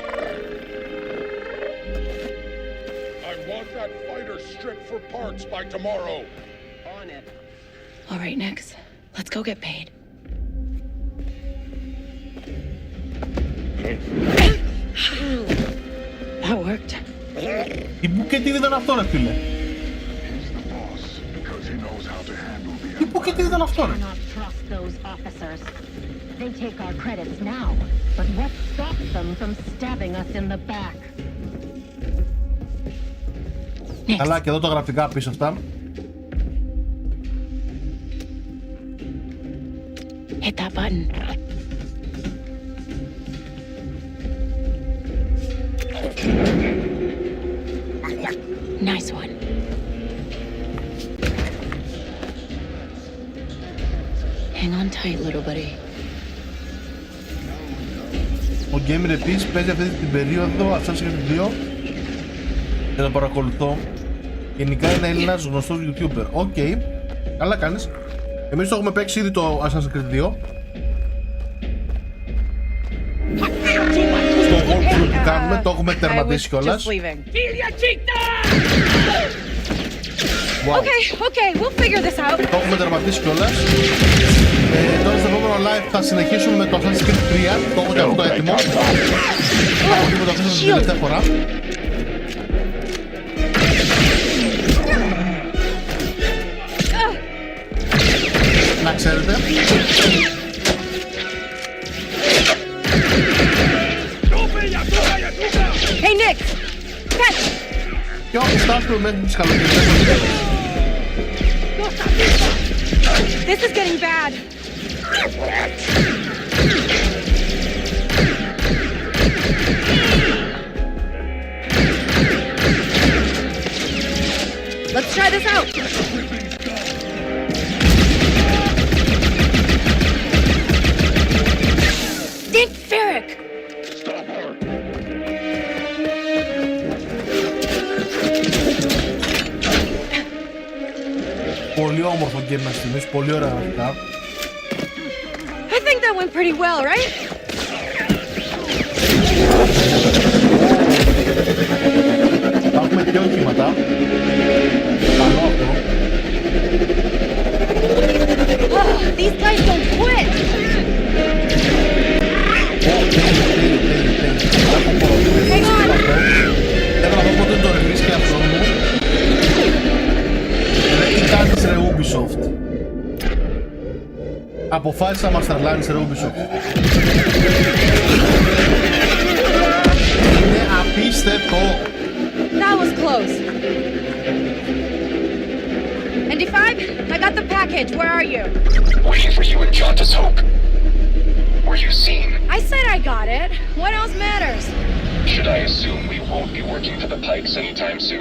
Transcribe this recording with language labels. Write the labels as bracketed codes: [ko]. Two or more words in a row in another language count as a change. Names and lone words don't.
[en] I want that fighter stripped for parts by tomorrow. On it. All right, Nix. Let's go get paid. That worked. [el] Η μπουκέτη ήταν αυτό, ρε φίλε. Η μπουκέτη ήταν αυτό, ρε. [en] They take our credits now, but what stops them from stabbing us in the back? [el] Καλά, και εδώ τα γραφικά πίσω αυτά. [en] Hit that button. Nice one. Hang on tight, little buddy. [el] Ο Gamer επίσης παίζει αυτή την περίοδο Assassin's Creed 2 και το παρακολουθώ. Γενικά είναι Έλληνας γνωστός YouTuber. Οκ, καλά κάνεις. Εμείς το έχουμε παίξει ήδη το Assassin's Creed 2. Στο walkthrough που κάνουμε το έχουμε τερματίσει κιόλας. [en] Wow. Okay, we'll figure this out. [el] Το έχουμε τερματίσει κιόλας. Τώρα στο επόμενο live θα συνεχίσουμε με το Assassin's Creed 3. Το έχω και αυτό έτοιμο. Από εκεί που το αφήσαμε την τελευταία φορά. Να ξέρετε. [en] Hey, Nick! Catch! [el] Και όπως φτάσουμε μέχρι τις καλοκαιρινές. [en] This is getting bad. Let's try this out. Dick Ferrick. Stop her. [el] Πολύ όμορφο game να στιγμής, πολύ ωραία γραφικά. [en] I think that went pretty well, right? [el] Θα έχουμε και οχήματα. Καλό αυτό. [en] These guys don't quit. Hang on. [el] Θέλω να δω πότε το release και αυτό μου. Τι κάνεις ρε Ubisoft. Αποφάσισα να μας τρελάνεις ρε Ubisoft. Είναι απίστευτο. [en] That was close. ND5, I got the package. Where are you? Waiting for you in Jauntus Hope. Were you seen? I said I got it. What else matters? Should I assume we won't be working for the Pikes anytime soon?